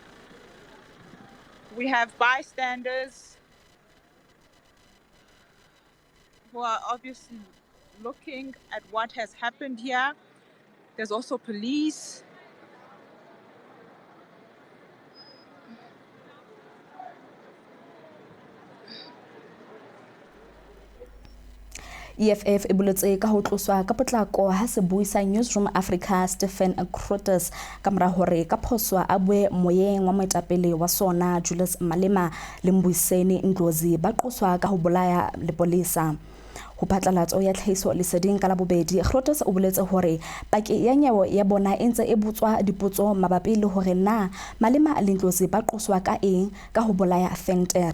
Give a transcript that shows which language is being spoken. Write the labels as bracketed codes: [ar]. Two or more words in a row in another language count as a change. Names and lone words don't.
[en] We have bystanders who are obviously looking at what has happened here. There's also police. [st] EFF e boletse ka ho tloswa ka potlako ha se buisa Newsroom Africa Stephen Crotus ka mora hore ka phoswa a bue moyeng wa moetapele wa sona Julius Malema le Mbuyiseni Ndlozi ba qoswa ka ho bolaya lepolesa. Ho phatlalatso ya tlhahiso leseding ka la bobedi, Crotus o boletse hore paki ya nyewo ya bona e ntse e butswa dipotso mabapi le hore na Malema le Ndlozi ba qoswa ka eng ka ho bolaya Venter.